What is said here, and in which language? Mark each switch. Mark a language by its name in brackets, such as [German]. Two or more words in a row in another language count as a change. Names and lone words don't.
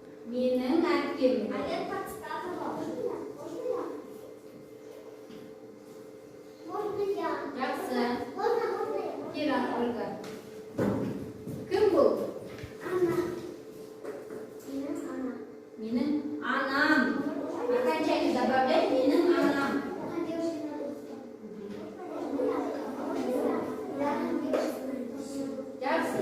[Uzbek] Mening akim. [Russian] Agar подсказка можно? Можно я? [Uzbek] Yaxshi. [Russian] Можно я? [Uzbek] Keling, Olga. Kim bu? [Russian] Она. Она. [Uzbek] Mening anam. Qanchalik добавлять? Mening anam. Yaxshi.